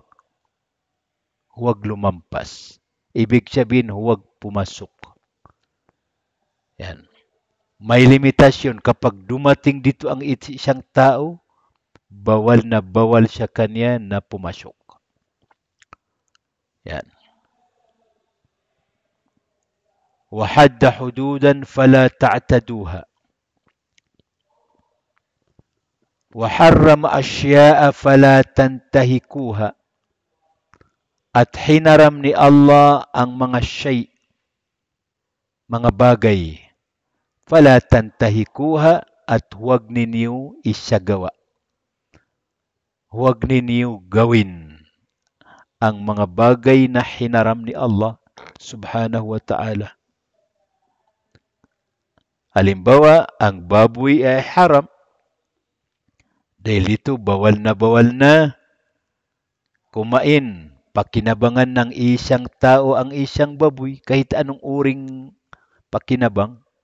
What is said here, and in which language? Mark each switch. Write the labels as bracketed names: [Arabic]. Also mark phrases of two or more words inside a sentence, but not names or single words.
[Filipino] Huwag lumampas. Ibig sabihin, huwag pumasok. Yan. May limitasyon kapag dumating dito ang isang tao, bawal na bawal sa kanya na pumasok. Yan. [Arabic] وَحَدَّ حُدُودًا فَلَا تَعْتَدُوهَا وَحَرَّمَ أَشْيَاءَ فَلَا تَنْتَهِكُوهَا. [Filipino] At hinaram ni Allah ang mga mga bagay. [Arabic] فَلَا تَنْتَهِكُوهَا, [Filipino] at huwag ninyo isagawa. Huwag ninyo gawin ang mga bagay na hinaram ni Allah [Arabic] سبحانه وتعالى. [Filipino] Halimbawa, ang baboy ay haram. Dahil ito, bawal na kumain, pakinabangan ng isang tao ang isang baboy, kahit anong uring pakinabang.